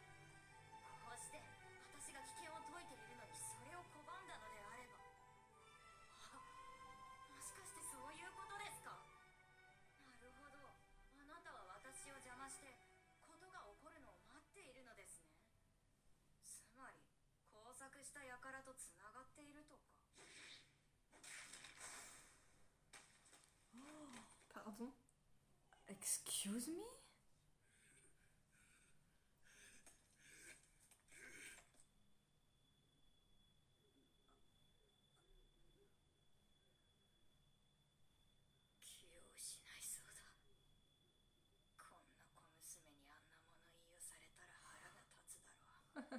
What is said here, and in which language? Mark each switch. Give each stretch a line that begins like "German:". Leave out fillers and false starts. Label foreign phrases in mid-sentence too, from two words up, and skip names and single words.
Japanese: こうして私が危険を解いているのにそれを拒んだのであれば、もしかしてそういうことですか？なるほど。あなたは私を邪魔してことが起こるのを待っているのですね。つまり工作した輩とつながっているとか。
English: Pardon. Excuse me?
Japanese: 気を失いそうだ。こんな小娘にあんな物言いをされたら腹が立つだろう。